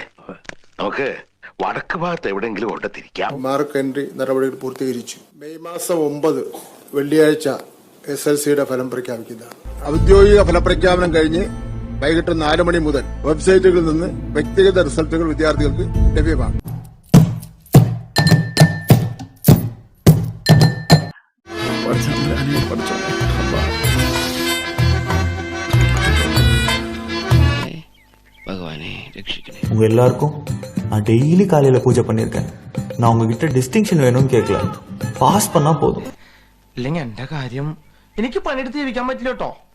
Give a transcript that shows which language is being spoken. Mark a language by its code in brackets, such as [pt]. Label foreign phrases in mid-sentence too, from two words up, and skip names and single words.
[ml] നമുക്ക് വടക്ക് ഭാഗത്ത് എവിടെയെങ്കിലും കൊണ്ട് തിരിക്കാം. [en] mark entry [ml] നടപടികൾ പൂർത്തീകരിച്ചു. മെയ് മാസം 9 വെള്ളിയാഴ്ച SLCയുടെ ഫലം പ്രഖ്യാപിക്കുന്നതാണ്. ഔദ്യോഗിക ഫലപ്രഖ്യാപനം കഴിഞ്ഞ് വൈകിട്ട് 4 മണി മുതൽ വെബ്സൈറ്റുകളിൽ നിന്ന് വ്യക്തിഗത റിസൾട്ടുകൾ വിദ്യാർത്ഥികൾക്ക് ലഭ്യമാണ്. [ta] உங்க எல்லாருக்கும் நான் டெய்லி காலையில பூஜை பண்ணிருக்கேன். நான் உங்ககிட்ட டிஸ்டிங்ஷன் வேணும்னு கேட்கல, பாஸ் பண்ணா போதும். [ml] ഇല്ലെങ്കിൽ എന്റെ കാര്യം എനിക്ക് പണിയെടുത്ത് ജീവിക്കാൻ പറ്റില്ല കേട്ടോ.